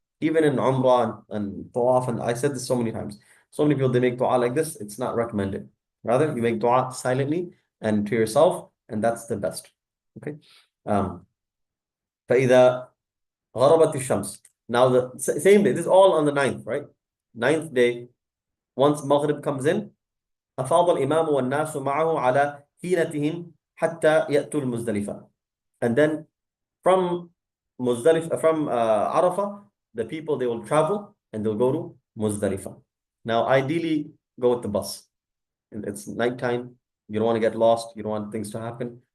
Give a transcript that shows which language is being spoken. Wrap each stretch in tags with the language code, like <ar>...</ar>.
<en>Even in Umrah and Tawaf, and I said this so many times. So many people, they make dua like this, it's not recommended. Rather, you make dua silently and to yourself, and that's the best. Okay?</en> <ar>فَإِذَا غَرَبَتِ الشَّمْسِ.</ar> <en>Now, the same day, this is all on the 9th, right? 9th day, once Maghrib comes in,</en> <ar>أفاض الإمام والناس معه على حينتهم حتى يأتوا المزدلفة.</ar> <en>And then from Arafah, the people, they will travel and they'll go to Muzdalifah. Now, ideally, go with the bus. It's nighttime. You don't want to get lost. You don't want things to happen.</en>